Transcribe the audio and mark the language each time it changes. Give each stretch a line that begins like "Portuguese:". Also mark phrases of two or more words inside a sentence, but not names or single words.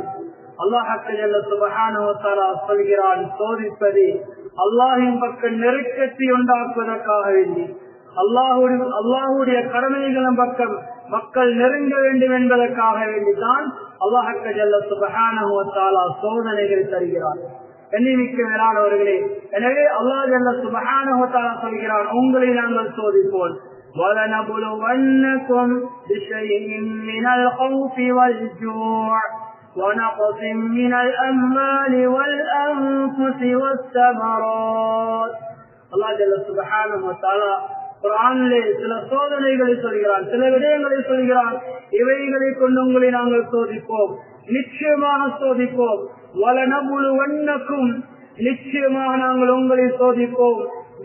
Arabic: الله جل سبحانه وتعالى
Tamil: சொல்கிறான், சோதிப்பது அல்லாஹ்வின் பக்கம் நெருக்கத்தை உண்டாக்குவதற்காக வேண்டி, அல்லாஹ்வுடைய கடமைகளின் பக்கம் மக்கள் நெருங்க வேண்டும் என்பதற்காக வேண்டிதான்
Arabic: الله جل سبحانه وتعالى
Tamil: சோதனைகள் தருகிறார். கண்ணியமிக்க மேலானவர்களே, எனவே
Arabic: الله جل سبحانه وتعالى
Tamil: சொல்கிறான், உங்களை நாங்கள் சோதிப்போம்.
Arabic: وَلَنَبْلُوَنَّكُمْ بِشَيْءٍ مِّنَ الْخَوْفِ وَالْجُوعِ وَنَقْصٍ مِّنَ الْأَمْوَالِ وَالْأَنفُسِ وَالثَّمَرَاتِ. الله جل سبحانه وتعالى
Tamil: குர்ஆனிலே சில சோதனைகளை சொல்கிறான், சில விடயங்களை சொல்கிறான். இவைகளை கொண்டு உங்களை நாங்கள் சோதிப்போம், நிச்சயமாக சோதிப்போம். வலனபுலுவன்னக்கும், நிச்சயமாக நாங்கள் உங்களை சோதிப்போம்.